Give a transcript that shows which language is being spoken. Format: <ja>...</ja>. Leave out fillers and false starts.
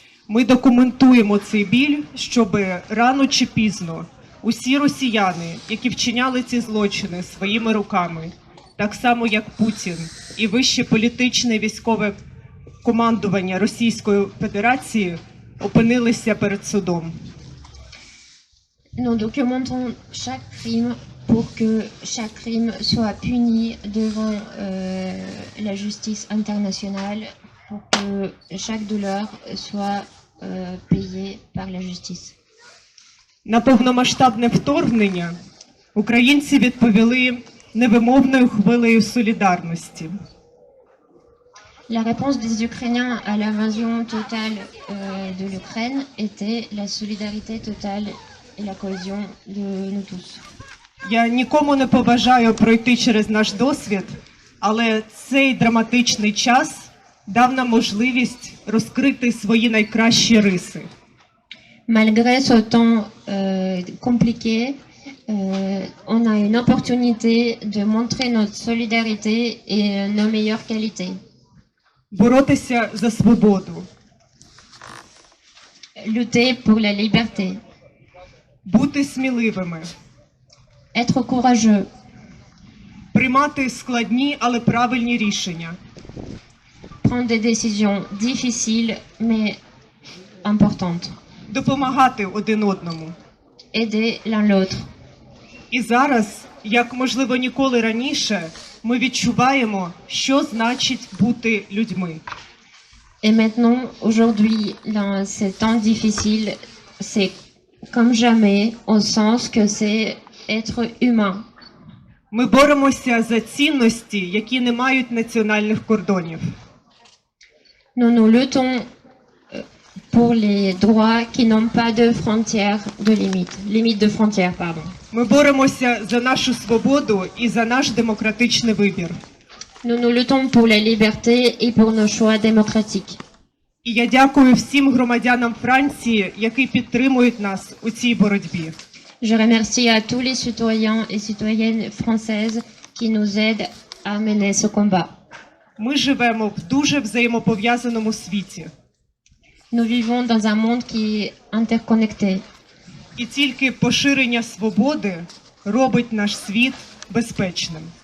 <uk>Ми документуємо цей біль, щоб рано чи пізно усі росіяни, які вчиняли ці злочини своїми руками, так само як Путін і вище політичне і військове командування Російської Федерації, опинилися перед судом.</uk> <fr>Nous documentons chaque crime pour que chaque crime soit puni devant la justice internationale, pour que chaque douleur soit payée par la justice.</fr> <uk>На повномасштабне вторгнення українці відповіли невимовною хвилею солідарності.</uk> <fr>La réponse des Ukrainiens à l'invasion totale de l'Ukraine était la solidarité totale et la cohésion de nous tous.</fr> <uk>Я нікому не побажаю пройти через наш досвід, але цей драматичний час дав нам можливість розкрити свої найкращі риси.</uk> <fr>Malgré ce temps compliqué, on a une opportunité de montrer notre solidarité et nos meilleures qualités.</fr> <uk>Боротися за свободу,</uk> <fr>Lutter pour la liberté,</fr> <uk>бути сміливими,</uk> <fr>être courageux,</fr> <uk>приймати складні, але правильні рішення,</uk> <fr>prendre des décisions difficiles mais importantes,</fr> <uk>допомагати один одному.</uk> <fr>aider l'un l'autre.</fr> <uk>І зараз, як можливо ніколи раніше, ми відчуваємо, що значить бути людьми.</uk> <fr>Et maintenant, aujourd'hui, dans ces temps difficiles, c'est comme jamais, on sent que c'est être humain.</fr> <uk>Ми боремося за цінності, які не мають національних кордонів.</uk> <fr>Nous nous luttons pour les droits qui n'ont pas de frontières, de limites de frontières, pardon.</fr> <uk>Ми боремося за нашу свободу і за наш демократичний вибір.</uk> <fr>Nous nous luttons pour la liberté et pour nos choix démocratiques.</fr> <uk>І я дякую всім громадянам Франції, які підтримують нас у цій боротьбі.</uk> <fr>Je remercie à tous les citoyens et citoyennes françaises qui nous aident à mener ce combat.</fr> <uk>Ми живемо в дуже взаємопов'язаному світі.</uk> <fr>Nous vivons dans un monde qui est interconnecté.</fr> <uk>І тільки поширення свободи робить наш світ безпечним.</uk>